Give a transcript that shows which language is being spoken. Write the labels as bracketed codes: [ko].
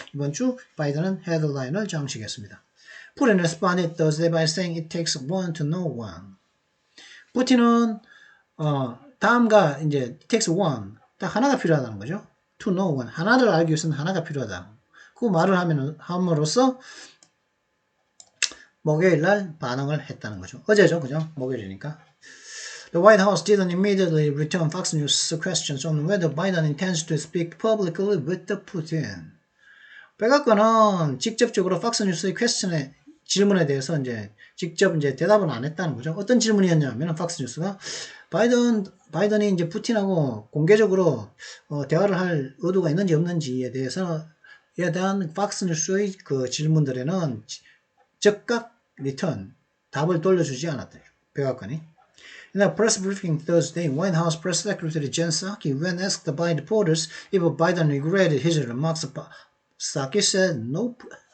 [ko] 이번 주 바이든은 헤드라인을 장식했습니다. [en] Putin responded Thursday by saying it takes one to know one. [ko] 푸틴은 다음과 이제 [en] it takes one [ko] 딱 하나가 필요하다는 거죠. [en] To know one [ko] 하나를 알기 위해서는 하나가 필요하다. 그 말을 함으로써 목요일날 반응을 했다는 거죠. 어제죠, 그죠? 목요일이니까. [en] The White House didn't immediately return Fox News questions on whether Biden intends to speak publicly with the Putin. [ko] 백악관은 직접적으로 Fox News의 질문에 대해서 직접 대답은 안 했다는 거죠. 어떤 질문이었냐면 Fox News가 바이든이 이제 푸틴하고 공개적으로 대화를 할 의도가 있는지 없는지에 대한 Fox News의 그 질문들에는 즉각 리턴 답을 돌려주지 않았대요. 백악관이. [en] In a press briefing Thursday, White House Press Secretary Jen Psaki, when asked by reporters if Biden regretted his remarks, Psaki said nope.